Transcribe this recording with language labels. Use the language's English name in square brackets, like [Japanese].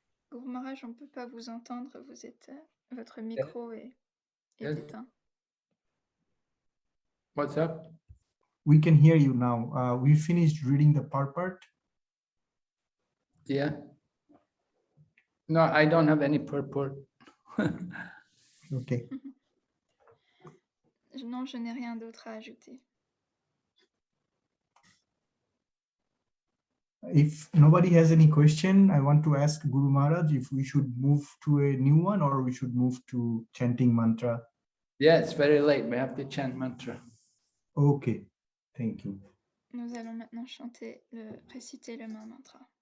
[French] Guru Maharaj, on ne peut pas vous entendre, vous êtes, votre micro est éteint. [English] What's up? We can hear you now. We finished reading the purport. Yeah. No, I don't have any purport. Okay. [French] Non, je n'ai rien d'autre à ajouter. [English] If nobody has any question, I want to ask Guru Maharaj if we should move to a new one or we should move to chanting mantra. Yeah, it's very late. We have to chant mantra. Okay, thank you. [French] Nous allons maintenant réciter le mantra.